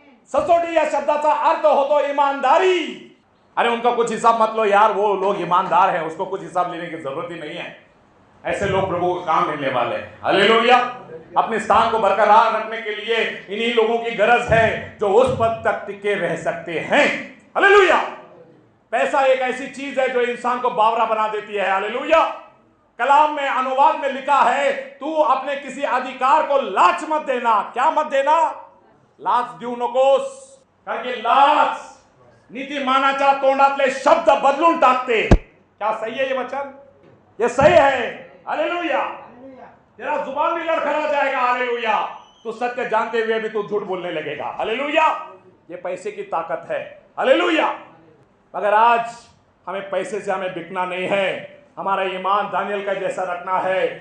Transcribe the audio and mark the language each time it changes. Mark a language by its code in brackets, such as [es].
[mr] सचोटी या शब्दाचा अर्थ होतो ईमानदारी। [hi] अरे उनका कुछ हिसाब मत लो यार, वो लोग ईमानदार हैं, उसको कुछ हिसाब लेने की जरूरत ही नहीं है। ऐसे लोग प्रभु को काम मिलने वाले हैं। हालेलुया। अपने स्थान को बरकरार रखने के लिए इन्हीं लोगों की गरज है जो उस पद तक टिके रह सकते हैं। हालेलुया। पैसा एक ऐसी चीज है जो इंसान को बावरा बना देती है। हालेलुया। कलाम में अनुवाद में लिखा है, तू अपने किसी अधिकार को लाच मत देना। क्या मत देना? [mr] लाच देऊ नकोस, कारण की लाच नीती मानाच्या तोंडातले शब्द बदलून टाकते। [hi] क्या सही है ये वचन? ये सही है। हालेलुया। तेरा जुबान भी लड़खड़ा जाएगा। हालेलुया। तू सत्य जानते हुए भी तू झूठ बोलने लगेगा। हालेलुया। ये पैसे की ताकत है। हालेलुया। मगर आज हमें पैसे से हमें बिकना नहीं है, हमारा ईमान दानियल का जैसा रखना है।